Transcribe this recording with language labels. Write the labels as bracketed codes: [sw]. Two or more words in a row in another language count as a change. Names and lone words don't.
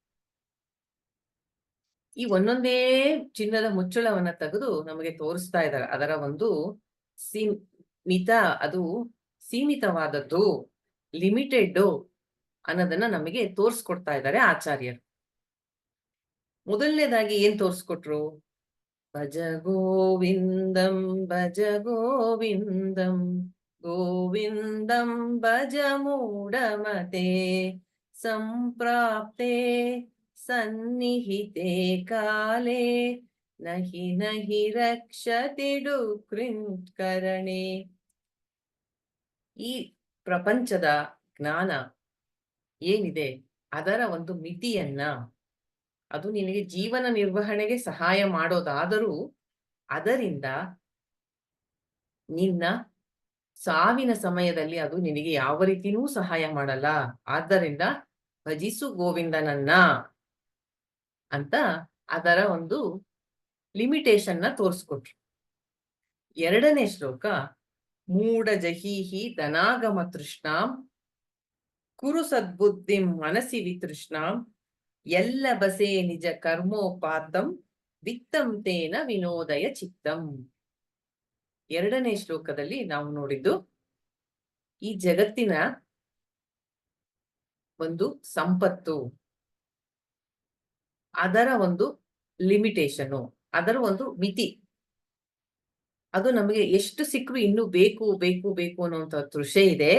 [kn] ಈ ಒಂದೊಂದೇ ಚಿನ್ನದ ಮುಚ್ಚಳವನ್ನ ತೆಗೆದು ನಮಗೆ ತೋರಿಸ್ತಾ ಇದ್ದಾರೆ. ಅದರ ಒಂದು ಅದು ಸೀಮಿತವಾದದ್ದು, ಲಿಮಿಟೆಡ್ ಅನ್ನೋದನ್ನ ನಮಗೆ ತೋರಿಸ್ಕೊಡ್ತಾ ಇದ್ದಾರೆ ಆಚಾರ್ಯರು. ಮೊದಲನೇದಾಗಿ ಏನ್ ತೋರಿಸ್ಕೊಟ್ರು? [sa] ಭಜ ಗೋವಿಂದಂ ಭಜ ಗೋವಿಂದಂ ಗೋವಿಂದಂ ಭಜ ಮೂಢಮತೆ ಸಂಪ್ರಾಪ್ತೆ ಸನ್ನಿಹಿತೆ ಕಾಲೇ ನಹಿ ನಹಿ ರಕ್ಷತಿ ಡುಕೃತ್ಕರಣೆ. [kn] ಈ ಪ್ರಪಂಚದ ಜ್ಞಾನ ಏನಿದೆ ಅದರ ಒಂದು ಮಿತಿಯನ್ನ, ಅದು ನಿನಗೆ ಜೀವನ ನಿರ್ವಹಣೆಗೆ ಸಹಾಯ ಮಾಡೋದಾದರೂ ಅದರಿಂದ ನಿನ್ನ ಸಾವಿನ ಸಮಯದಲ್ಲಿ ಅದು ನಿನಗೆ ಯಾವ ರೀತಿಯೂ ಸಹಾಯ ಮಾಡಲ್ಲ. ಆದ್ದರಿಂದ ಭಜಿಸು ಗೋವಿಂದನನ್ನ ಅಂತ ಅದರ ಒಂದು ಲಿಮಿಟೇಷನ್ನ ತೋರಿಸ್ಕೊಟ್ರು. 2ನೇ ಶ್ಲೋಕ, [sa] ಮೂಢ ಜಹೀಹಿ ಧನಾಗಮ ತೃಷ್ಣಾಂ ಕುರು ಸದ್ಬುದ್ಧಿಂ ಮನಸಿ ವಿತೃಷ್ಣಾಂ ಎಲ್ಲ ಬಸೆ ನಿಜ ಕರ್ಮೋಪಾತಂ ವಿತ್ತಂ ತೇನ ವಿನೋದಯ ಚಿತ್ತಂ. [kn] 2ನೇ ಶ್ಲೋಕದಲ್ಲಿ ನಾವು ನೋಡಿದ್ದು ಈ ಜಗತ್ತಿನ ಒಂದು ಸಂಪತ್ತು, ಅದರ ಒಂದು ಲಿಮಿಟೇಷನ್, ಅದರ ಒಂದು ಮಿತಿ, ಅದು ನಮಗೆ ಎಷ್ಟು ಸಿಕ್ಕರು ಇನ್ನೂ ಬೇಕು ಬೇಕು ಬೇಕು ಅನ್ನುವಂತ ತೃಷೆ ಇದೆ.